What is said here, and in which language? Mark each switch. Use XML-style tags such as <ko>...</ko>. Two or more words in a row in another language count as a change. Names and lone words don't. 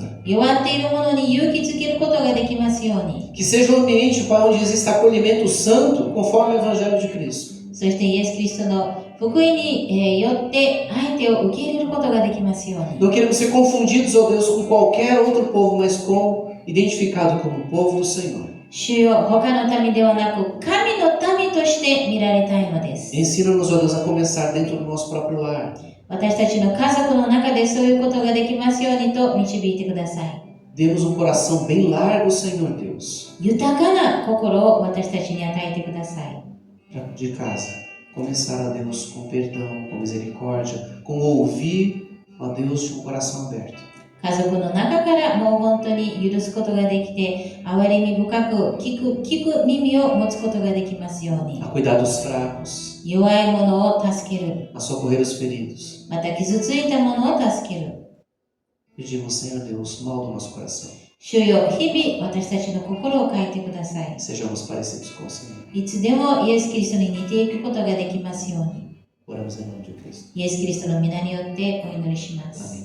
<ja>弱っているものに勇気づけることができますように。</ja> <pt>Que seja um ambiente, Pai, onde exista acolhimento santo, conforme o Evangelho de Cristo.</pt> <ja>そしてイエス・キリストの福音によって相手を受け入れることができますように。</ja> <pt>Não queremos ser confundidos, ó Deus, com qualquer outro povo, mas identificado como o povo do Senhor.</pt> <ja>主よ、他の民ではなく神の民として見られたいのです。</ja> <pt>Ensina-nos, ó Deus, a começar dentro do nosso próprio lar.</pt> <ja>私たちの家族の中でそういうことができますようにと導いてください。</ja> <pt>Demos um coração bem largo, Senhor Deus,</pt> <ja>豊かな心を私たちに与えてください。</ja> <pt>de casa. Começar, ó Deus, com perdão, com misericórdia, com ouvir, ó Deus, de um coração aberto.</pt> <ja>家族の中からもう本当に許すことができて、憐れみ深く聞く耳を持つことができますように。</ja> <pt>A cuidar dos fracos,</pt> <ja>弱い者を助ける。</ja> <pt>a socorrer os feridos.</pt> <ja>また傷ついた者を助ける。</ja> <pt>Pedimos, Senhor Deus, molda o nosso coração.</pt> <ja>主よ、日々私たちの心を変えてください。</ja> <pt>Sejamos parecidos com o Senhor.</pt> <ja>いつでもイエス・キリストに似ていくことができますように。</ja> <pt>Oramos em nome de Cristo.</pt> <ja>イエス・キリストの皆によってお祈りします。</ja>